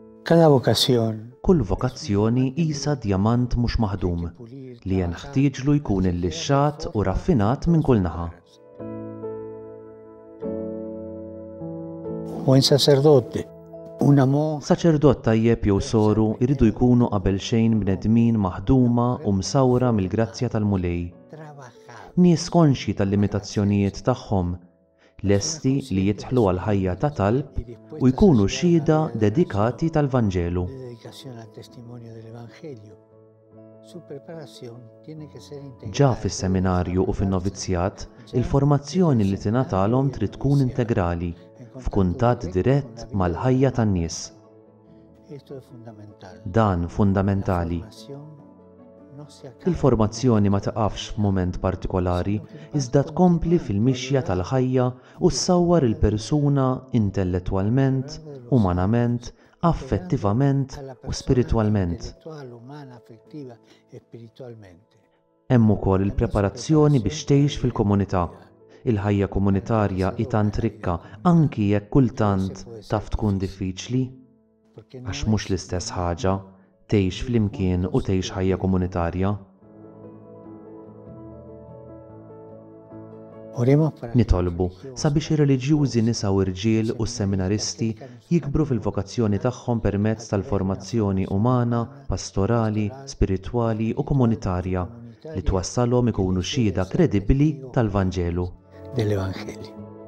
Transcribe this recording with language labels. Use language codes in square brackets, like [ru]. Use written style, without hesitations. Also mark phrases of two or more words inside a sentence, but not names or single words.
[es] Cada vocazzjon [mt] Kull vokazzjoni qisha djamant mhux maħdum li jeħtieġlu jkun illixxat u raffinat minn kull naħa. [es] buen sacerdote, una monja [mt] Saċerdott tajjeb jew soru jridu jkunu qabel xejn bnedmin maħduma u msawra mill-grazzja tal-Mulej. Nies konxji tal-limitazzjonijiet tagħhom, lesti li jidħlu għal ħajja ta' talb u jkunu xhieda dedikati tal-Vanġelu. [es] dedicación al testimonio del Evangelio. Su preparación tiene que ser [mt] Ġa [es] integral. [mt] fis-seminarju u fin-novizzjat, il-formazzjoni li tingħatalhom trid tkun integrali, f'kuntatt dirett mal-ħajja tan-nies. [es] Esto es fundamental. [mt] Dan fundamentali. [es] Formación no se acaba. [mt] Il-formazzjoni ma taqafx f'mument partikolari, iżda tkompli fil-mixja tal-ħajja u ssawwar il-persuna intellettwalment, umanament, affettivament [es] A la [mt] u [es] persona [mt] spiritwalment. [es] intellettual, umana, afectiva e spiritualmente. [mt] Hemm ukoll il-preparazzjoni biex tgħix fil-komunità. Il-ħajja komunitarja hi tant rikka anki jekk kultant taf tkun diffiċli, [es] Porque no [mt] għax mhux l-istess ħaġa tgħix flimkien u tgħix ħajja komunitarja. [es] Oremos para [mt] Nitolbu sabiex ir-reliġjużi nisa u irġiel u s-seminaristi jikbru fil-vokazzjoni tagħhom permezz tal-formazzjoni umana, pastorali, spiritwali u komunitarja li twassalhom ikunu xhieda kredibbli tal-Vanġelu. [es] del Evangelio.